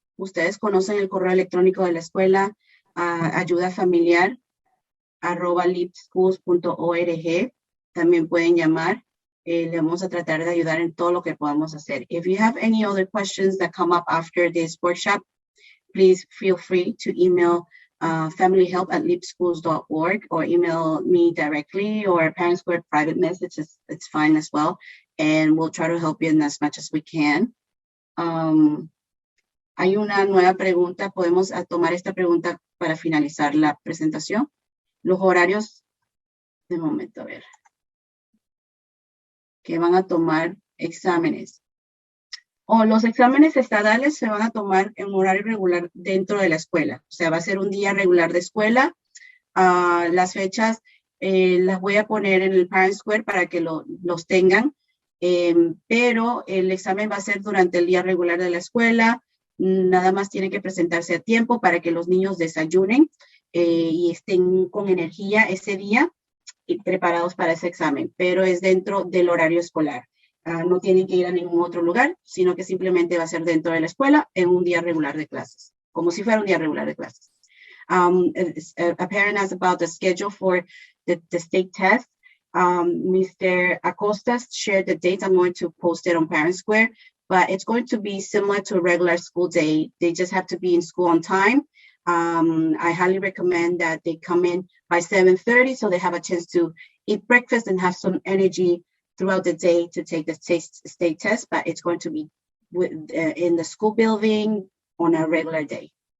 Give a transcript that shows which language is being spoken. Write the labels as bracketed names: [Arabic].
[Spanish] Ustedes conocen el correo electrónico de la escuela, ayudafamiliar@lipschools.org. También pueden llamar. Le vamos a tratar de ayudar en todo lo que podamos hacer. [English] If you have any other questions that come up after this workshop, please feel free to email familyhelp@lipschools.org or email me directly or Parent Square private messages. It's fine as well. And we'll try to help you in as much as we can. [Spanish] Hay una nueva pregunta. Podemos tomar esta pregunta para finalizar la presentación. Los horarios, de momento, a ver. Que van a tomar exámenes. Los exámenes estadales se van a tomar en horario regular dentro de la escuela. O sea, va a ser un día regular de escuela. Las fechas las voy a poner en el Parent Square para que los tengan. Pero el examen va a ser durante el día regular de la escuela. Nada más tienen que presentarse a tiempo para que los niños desayunen y estén con energía ese día y preparados para ese examen, pero es dentro del horario escolar. No tienen que ir a ningún otro lugar, sino que simplemente va a ser dentro de la escuela en un día regular de clases, como si fuera un día regular de clases. [English] A parent asked about the schedule for the state test. Mr. Acosta shared the dates. I'm going to post it on Parent Square, but it's going to be similar to a regular school day. They just have to be in school on time. I highly recommend that they come in by 7:30 so they have a chance to eat breakfast and have some energy throughout the day to take the state test, but it's going to be in the school building on a regular day.